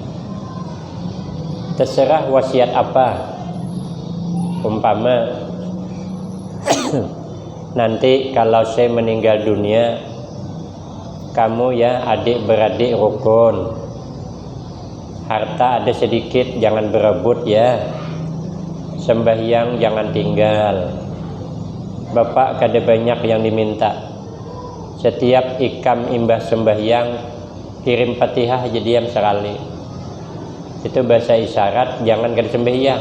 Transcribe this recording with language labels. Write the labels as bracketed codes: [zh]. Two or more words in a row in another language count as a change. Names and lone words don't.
[id] Terserah wasiat apa. Umpama nanti kalau saya meninggal dunia, kamu ya adik-beradik rukun, harta ada sedikit jangan berebut ya, sembahyang jangan tinggal. [bjn] Bapak kada banyak yang diminta, setiap ikam imbah sembahyang kirim Fatihah aja diam sekali. [id] Itu bahasa isyarat, jangan kada sembahyang.